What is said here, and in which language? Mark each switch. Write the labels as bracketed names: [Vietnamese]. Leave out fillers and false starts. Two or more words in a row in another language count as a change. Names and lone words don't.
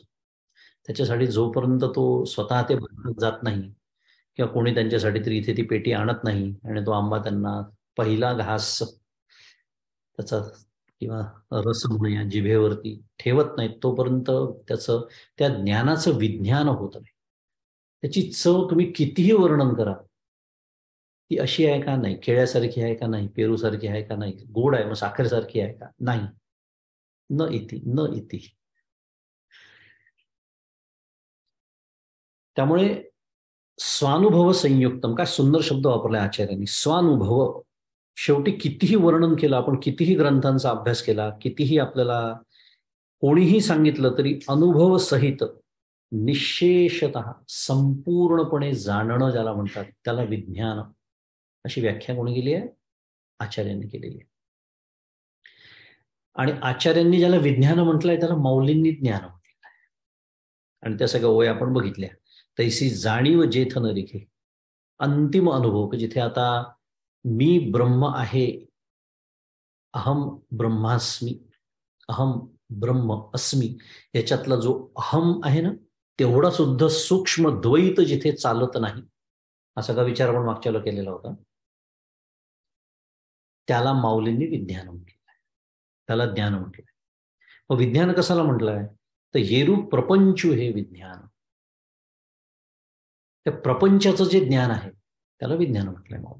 [Marathi] त्याच्यासाठी जोपर्यंत तो स्वतः ते भारतात जात नाही किंवा कोणी त्यांच्यासाठी तरी इथे ती पेटी आणत नाही आणि तो आंबा त्यांना पहिला घास त्याचा किंवा रस म्हणूया जिभेवरती ठेवत नाहीत, तोपर्यंत त्याचं, त्या ज्ञानाचं विज्ञान होत नाही. त्याची चव तुम्ही कितीही वर्णन करा, ती अशी आहे का नाही, केळ्यासारखी आहे का नाही, पेरूसारखी आहे का नाही, गोड आहे मग साखरेसारखी आहे का नाही, [Sanskrit] न इति न इति. [Marathi] त्यामुळे [Sanskrit] स्वानुभव संयुक्तम, [Marathi] काय सुंदर शब्द वापरलाय आचार्यांनी, स्वानुभव. शेवटी कितीही वर्णन केलं आपण, कितीही ग्रंथांचा अभ्यास केला, कितीही आपल्याला कोणीही सांगितलं तरी अनुभव सहित निशेषतः संपूर्णपणे जाणणं ज्याला म्हणतात त्याला विज्ञान, अशी व्याख्या कोणी केली आहे? आचार्यांनी केलेली आहे. आणि आचार्यांनी ज्याला विज्ञान म्हटलंय त्याला मौलींनी ज्ञान म्हटलेलं आहे. आणि त्या सगळ्या ओळी आपण बघितल्या. तैसी जाणीव जेथ न रिखे, अंतिम अनुभव, की जिथे आता मी ब्रह्म आहे, [Sanskrit] अहम ब्रह्मास्मी, अहम ब्रह्म अस्मी, [Marathi] याच्यातला जो अहम आहे ना, तेवढा सुद्धा सूक्ष्म द्वैत जिथे चालत नाही, असा का विचार आपण मागच्या वेळेला केलेला होता, त्याला माऊलींनी विज्ञान म्हटलेलं आहे, त्याला ज्ञान म्हटलंय. मग विज्ञान कशाला म्हटलंय, तर येरूप प्रपंचू हे विज्ञान, त्या प्रपंचाचं जे ज्ञान आहे त्याला विज्ञान म्हटलंय माऊली.